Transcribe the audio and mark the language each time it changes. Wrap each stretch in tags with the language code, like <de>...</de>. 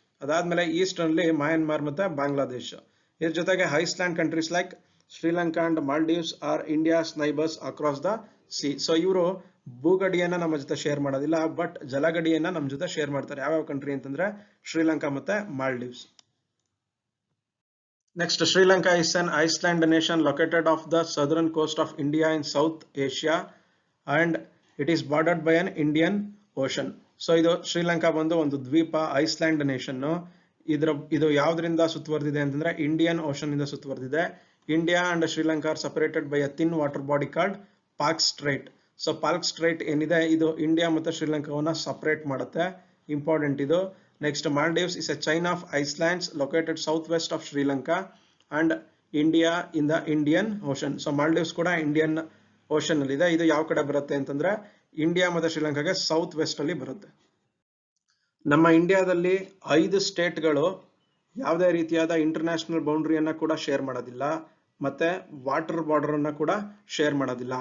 <kn>ಅದಾದ್ಮೇಲೆ ಈಸ್ಟ್ ನಲ್ಲಿ ಮಯನ್ಮಾರ್ ಮತ್ತೆ ಬಾಂಗ್ಲಾದೇಶ್. ಇದ್ರ ಜೊತೆಗೆ</kn> <en>Island countries like Sri Lanka and Maldives are India's neighbours across the sea.</en> <kn>So ಇವರು ಭೂಗಡಿಯನ್ನ ನಮ್ಮ ಜೊತೆ ಶೇರ್ ಮಾಡೋದಿಲ್ಲ, ಬಟ್ ಜಲಗಡಿಯನ್ನ ನಮ್ಮ ಜೊತೆ ಶೇರ್ ಮಾಡ್ತಾರೆ. ಯಾವ್ಯಾವ ಕಂಟ್ರಿ ಅಂತಂದ್ರೆ ಶ್ರೀಲಂಕಾ ಮತ್ತೆ Maldives.</kn> <en>Next, Sri Lanka is an island nation located off the southern coast of India in South Asia and it is bordered by an Indian Ocean.</en> <kn>So ಇದು ಶ್ರೀಲಂಕಾ ಬಂದು ಒಂದು ದ್ವೀಪ, ಐಸ್ಲ್ಯಾಂಡ್ ನೇಷನ್. ಇದು ಯಾವ್ದ್ರಿಂದ ಸುತ್ತುವರೆದಿದೆ ಅಂತಂದ್ರೆ ಇಂಡಿಯನ್ ಓಷನ್ ಇಂದ ಸುತ್ತುವರೆದಿದೆ.</kn> <en>India and Sri Lanka are separated by a thin water body called Palk strait.</en> <kn>So Pak straight ಏನಿದೆ ಇದು ಇಂಡಿಯಾ ಮತ್ತೆ ಶ್ರೀಲಂಕಾವನ್ನ ಸಪರೇಟ್ ಮಾಡುತ್ತೆ. ಇಂಪಾರ್ಟೆಂಟ್ ಇದು.</kn> <en>Next, Maldives is a chain of islands located southwest of Sri Lanka and India in the Indian Ocean.</en> <kn>So Maldives ಕೂಡ Indian ocean ಅಲ್ಲಿ ಇದೆ. ಇದು ಯಾವ ಕಡೆ ಬರುತ್ತೆ ಅಂತಂದ್ರೆ ಇಂಡಿಯಾ ಮತ್ತೆ ಶ್ರೀಲಂಕಾಗೆ ಸೌತ್ ವೆಸ್ಟ್ ಅಲ್ಲಿ ಬರುತ್ತೆ. ನಮ್ಮ ಇಂಡಿಯಾದಲ್ಲಿ 5 ಸ್ಟೇಟ್ಗಳು ಯಾವುದೇ ರೀತಿಯಾದ ಇಂಟರ್ನ್ಯಾಷನಲ್ ಬೌಂಡ್ರಿಯನ್ನ ಕೂಡ ಶೇರ್ ಮಾಡೋದಿಲ್ಲ, ಮತ್ತೆ ವಾಟರ್ ಬಾರ್ಡರ್ ಅನ್ನ ಕೂಡ ಶೇರ್ ಮಾಡೋದಿಲ್ಲ.</kn>